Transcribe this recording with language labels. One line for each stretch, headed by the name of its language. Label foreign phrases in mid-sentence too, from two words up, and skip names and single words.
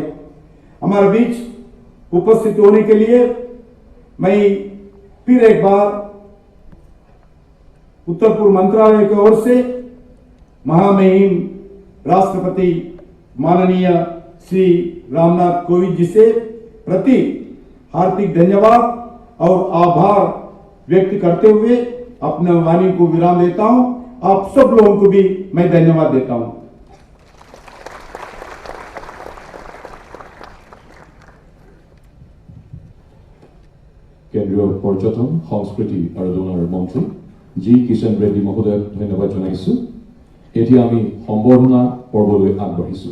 Hindi: हमारे बीच उपस्थित होने के लिए मैं फिर एक बार उत्तर पूर्व मंत्रालय की ओर से महामहिम राष्ट्रपति माननीय श्री रामनाथ कोविंद जी से प्रति हार्दिक धन्यवाद और आभार व्यक्त करते हुए अपने वाणी को विराम देता हूं। आप सब लोगों को भी मैं धन्यवाद देता हूं।
Assamese: কেন্দ্ৰীয় পৰ্যটন, সংস্কৃতি আৰু ডোনাৰ মন্ত্ৰী জি কিষণ ৰেড্ডী মহোদয়ক ধন্যবাদ জনাইছো। এতিয়া আমি সম্বৰ্ধনা পৰ্বলৈ আগবাঢ়িছো।